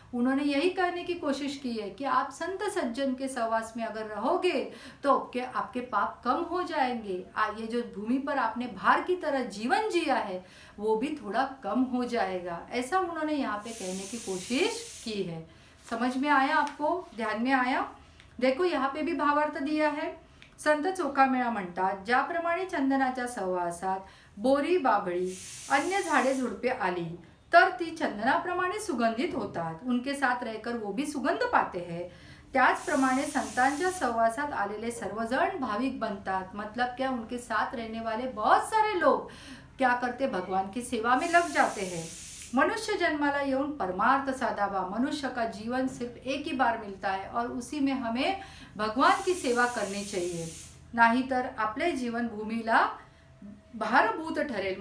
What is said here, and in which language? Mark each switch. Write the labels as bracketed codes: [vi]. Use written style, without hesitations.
[hi] उन्होंने यही कहने की कोशिश की है कि आप संत सज्जन के सहवास में अगर रहोगे तो आपके पाप कम हो जाएंगे। ये जो भूमि पर आपने भार की तरह जीवन जिया है वो भी थोड़ा कम हो जाएगा, ऐसा उन्होंने यहाँ पे कहने की कोशिश की है। समझ में आया आपको? ध्यान में आया? देखो यहाँ पे भी भावार्थ दिया है। [mr] संत चोखामेळा म्हणतात, ज्याप्रमाणे चंदनाच्या सहवासात बोरी बाभळी अन्य झाडे झुडपे आली तर ती चंदनाप्रमाणे सुगंधित होतात, [hi] उनके साथ रहकर वो भी सुगंध पाते हैं, [mr] त्याचप्रमाणे संतांच्या सहवासात आलेले सर्वजण भाविक बनतात। [hi] मतलब क्या, उनके साथ रहने वाले बहुत सारे लोग क्या करते, भगवान की सेवा में लग जाते हैं। [mr] मनुष्य जन्माला येऊन परमार्थ साधावा, [hi] मनुष्य का जीवन सिर्फ एक ही बार मिलता है और उसी में हमें भगवान की सेवा करनी चाहिए, [mr] नहीं तर आपले जीवन भूमिला भारभूत ठहरेल।